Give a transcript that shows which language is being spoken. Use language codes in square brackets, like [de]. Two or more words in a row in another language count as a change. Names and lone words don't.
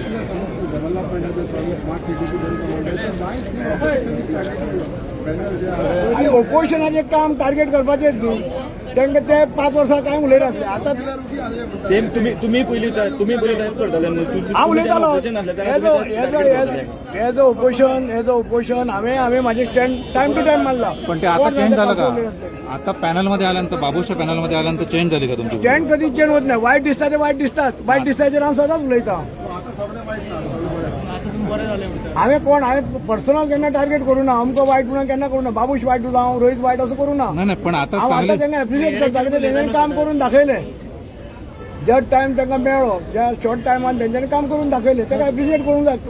[kok] आनी ऑपोजिशनाचें काम टार्गेट करपाचेंच न्ही. तांकां ते 5 वर्सां कांय उलयनासले. आतां सेम तुम्ही पयलीं तयार करताले न्हू. हांव उलयतालो [en] as a opposition [kok] हांवें म्हाजें स्टँड [en] time to time [kok] मारला. [mr] पण ते आता चेंज झालं का? आता पॅनलमध्ये आल्यानंतर, बाबूच्या पॅनलमध्ये आल्यानंतर चेंज झाली का तुमची? स्टँड कधी चेंज होत नाही. [kok] वायट दिसता ते वायट दिसतात. वायट दिसताचेर हांव सदांच उलयतां. हांवें पर्सनल केन्ना टार्गेट करूं ना. अमको वायट म्हणून केन्ना करूं ना. बाबूश वायट उरला, हांव रोहित वायट असं करूं ना. [mr] नाही, पण आता [kok] हांव आतां तांकां एप्रिशिएट करता कित्याक तेंच्यांनी काम करून दाखयलें. ज्या टायम तांकां मेळ्ळो, ज्या शॉर्ट टायमान तेंच्यांनी काम करून दाखयलें, ताका एप्रिशिएट करूंक जाय.